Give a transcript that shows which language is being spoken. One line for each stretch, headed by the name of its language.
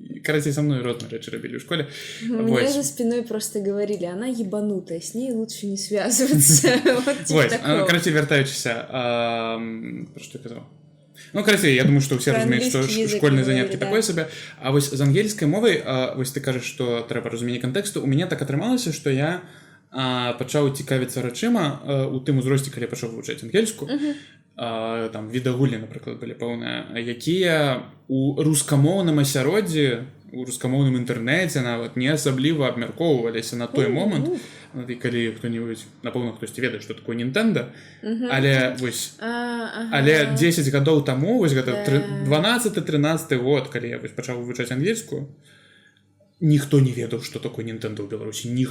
Russian: Короче, со мной
Belarusian: розныя рэчы рабілі ў школе.
Russian: Мне за спиной просто говорили, она ебанутая, с ней лучше не связываться. Вот, короче,
Belarusian: вяртаючыся, про што я казаў?
Russian: Ну, короче, я думаю, что все
Belarusian: разумеюць, што школьныя заняткі такое сабе. А вось з ангельскай мовай, вось ты кажаш, што трэба разуменне кантэксту, у мяне так атрымалася, што я пачаў цікавіцца рэчыма у тым узросце, калі я пачаў вывучаць ангельскую. Там відагульні, напрыклад, былі пэўныя, якія у рускамоўным асяроддзі, у рускамоўным інтэрнэце нават не асабліва абмяркоўваліся на той момант, і калі хто-нибудь, напэўна, хтосьці ведае, што такое Nintendo, але вось, але 10 гадоў таму, вось гэта 12-13 год, калі я пачаў вывучаць ангельскую, ніхто не ведаў, што такое Nintendo ў Беларусі.